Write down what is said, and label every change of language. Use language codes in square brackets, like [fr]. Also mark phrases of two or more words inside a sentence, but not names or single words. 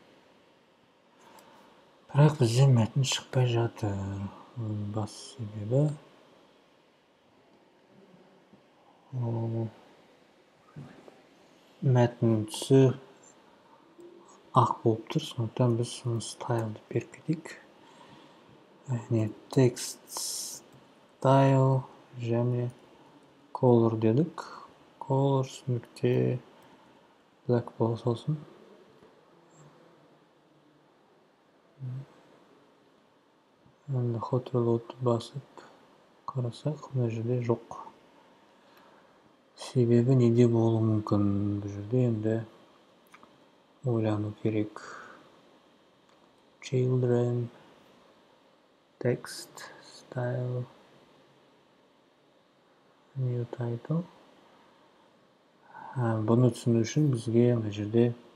[kk] Бірақ бізде мәтін шықпай жатыр. Бас себебі мәтін түсі ақ болып тұр. Сондықтан біз соны style деп беріп кетейік. [en] Text style [kk] және color дедік. Colors нүкте black бола салсын. Енді [en] hot reload'ды [kk] басып қарасақ, мына жерде жоқ. Себебі неде болуы мүмкін? Бұл жерде енді ойлану керек. [en] Children, text, style, new title. [kk] Бұны түсіну үшін бізге мына жерде